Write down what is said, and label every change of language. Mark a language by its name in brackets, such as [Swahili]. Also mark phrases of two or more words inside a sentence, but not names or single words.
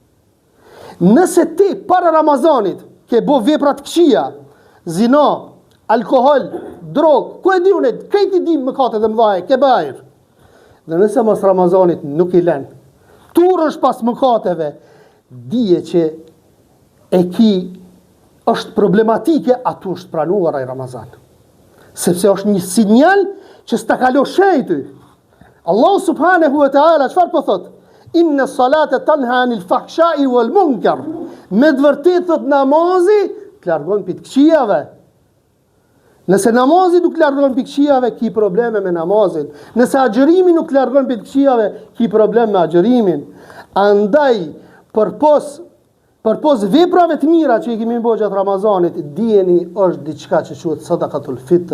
[Albanian] Nëse ti para Ramazanit ke bë vepra të këqija, zina, alkohol, drog, ku e di unë, këti di mëkatet e mëdha, kebair. Dhe nëse mos Ramazanit nuk i lën, turrësh pas mëkateve, dije që e ki është problematike, atu është pranuar ai Ramazan. Sepse është një sinjal që s'ta kalo shejty. Allah [Arabic] سبحانه وتعالى [Albanian] çfarë po thot? [Arabic] إن الصلاة تنهى عن الفحشاء والمنكر. [Albanian] Me të vërtetë thot namazi të largon pi të këqijave. Nëse namazi nuk largon pi këqijave, ki probleme me namazin. Nëse agjërimi nuk largon pi të këqijave, ki problem me agjërimin. Andaj përpos veprave të mira që i kemi bërë gjatë Ramazanit, dijeni është diçka që quhet [Arabic] صدقة الفطر.